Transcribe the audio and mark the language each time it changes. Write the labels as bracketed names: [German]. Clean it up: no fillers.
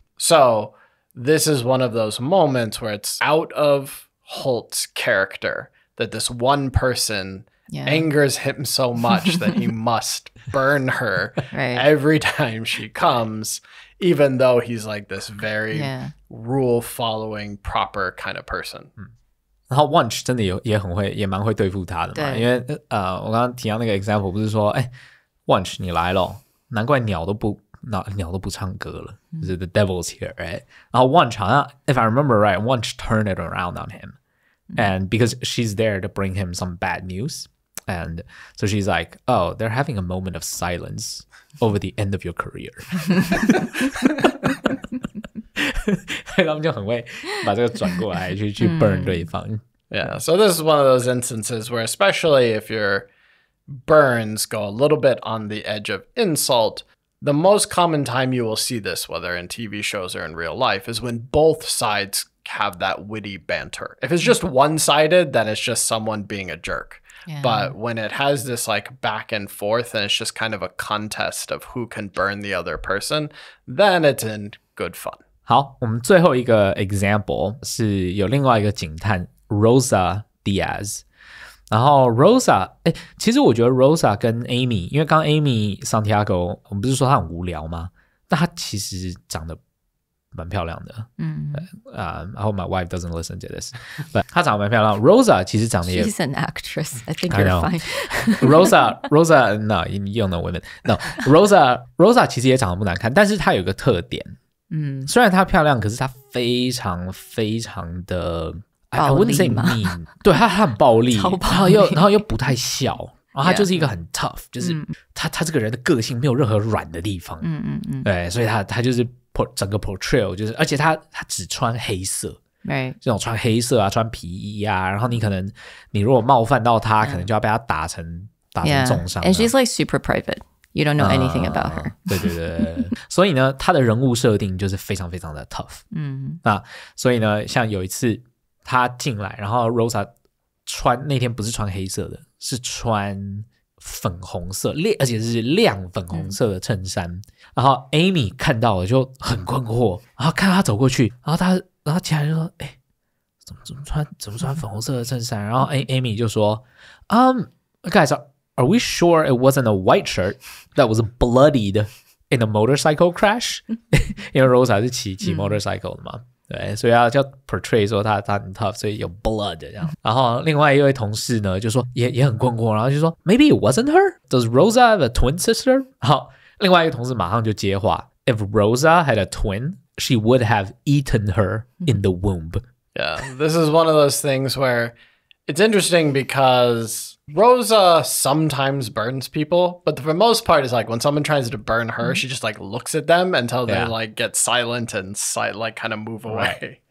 [English] So this is one of those moments where it's out of Holt's character that this one person angers him so much that he must burn her every time she comes, even though he's like this very rule-following, proper kind of person. [Chinese] 然后 Wunsch 真的也蛮会对付他的嘛，因为我刚刚提到那个 example 不是说Wunsch 你来了，难怪鸟都不鸟都不唱歌了，就是 [English] the devil's here, right? [Chinese] 然后 Wunsch 好像 [English] if I remember right, Wunsch turned it around on him. And because she's there to bring him some bad news. And so she's like, oh, they're having a moment of silence over the end of your career. [Chinese] 他们就很会把这个转过来去 burn 对方。 [English] Yeah, so this is one of those instances where, especially if your burns go a little bit on the edge of insult, the most common time you will see this, whether in TV shows or in real life, is when both sides have that witty banter. If it's just one-sided, then it's just someone being a jerk. Yeah. But when it has this like back and forth and it's just kind of a contest of who can burn the other person, then it's in good fun. [Chinese] 好，我们最后一个 example 是有另外一个警探 Rosa Diaz。然后 Rosa， 其实我觉得 Rosa 跟 Amy， 因为刚刚 Amy Santiago， 我们不是说她很无聊吗？但她其实长得蛮漂亮的。 [English] I hope my wife doesn't listen to this. But [Chinese] 她长得蛮漂亮。Rosa 其实长得也 [English] She's an actress. I think you're fine. Rosa, no, you don't know women. No, [Chinese] Rosa 其实也长得不难看，但是她有一个特点。虽然她漂亮，可是她非常非常的。 [English] I wouldn't say mean， [Chinese] 对他很暴力，然后又不太笑，然后他就是一个很 tough， 就是他这个人的个性没有任何软的地方，对，所以他就是整个 portrayal 就是，而且他只穿黑色，这种穿黑色啊，穿皮衣啊，然后你如果冒犯到他，可能就要被他打成重伤。 [English] And she's like super private. You don't know anything about her. [Chinese] 对，所以呢，他的人物设定就是非常非常的 tough。那所以呢，像有一次。他进来，然后 Rosa 那天不是穿黑色的，是穿粉红色，而且是亮粉红色的衬衫。然后 Amy 看到了就很困惑，然后看到他走过去，然后其他人就说：“怎么穿粉红色的衬衫？”然后 Amy 就说： [English] “Guys, are we sure it wasn't a white shirt that was bloodied in a motorcycle crash？” [Chinese] 因为 Rosa 是骑 motorcycle 的嘛。对，所以要portray 说他很 tough， 所以有 blood 这样。然后另外一位同事呢，就说也很困惑，然后就说 [English] Maybe it wasn't her. Does Rosa have a twin sister? [Chinese] 好，另外一个同事马上就接话 [English] If Rosa had a twin, she would have eaten her in the womb. Yeah, this is one of those things where it's interesting because Rosa sometimes burns people, but for the most part, it's like when someone tries to burn her, she just like looks at them until they like get silent and like kind of move away.